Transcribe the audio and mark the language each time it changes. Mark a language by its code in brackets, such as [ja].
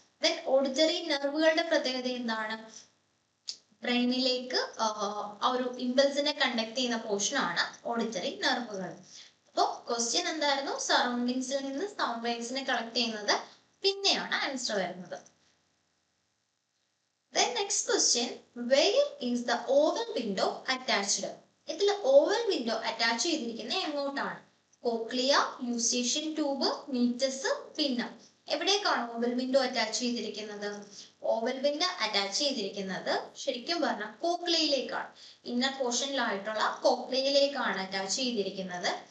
[ml] Then auditory നെർവുകളുടെ പ്രത്യേകത എന്താണ്? ബ്രെയിനിലേക്ക് ആ ഒരു ഇമ്പൾസിനെ കണ്ടക്ട് ചെയ്യുന്ന പോർഷൻ ആണ് ഓഡിറ്ററി നെർവുകൾ. അപ്പൊ ക്വസ്റ്റ്യൻ എന്തായിരുന്നു? സറൗണ്ടിങ്സിൽ നിന്ന് സൗണ്ട് വേവ്സിനെ കളക്ട് ചെയ്യുന്നത് പിന്നെയാണ് ആൻസർ വരുന്നത്. [en] Then next question, where is the oval window attached? [ml] ഇതിൽ ഓവൽ വിൻഡോ അറ്റാച്ച് ചെയ്തിരിക്കുന്നത് എങ്ങോട്ടാണ്? Cochlea, Eustachian tube, മീറ്റസ്, പിന്നം. എവിടേക്കാണ് ഓവൽ വിൻഡോ അറ്റാച്ച് ചെയ്തിരിക്കുന്നത്? ഓവൽ വിൻഡോ അറ്റാച്ച് ചെയ്തിരിക്കുന്നത് ശരിക്കും പറഞ്ഞാൽ കോക്ലിയയിലേക്കാണ്. ഇന്നർ പോർഷനിലായിട്ടുള്ള കോക്ലിയയിലേക്കാണ് അറ്റാച്ച് ചെയ്തിരിക്കുന്നത്.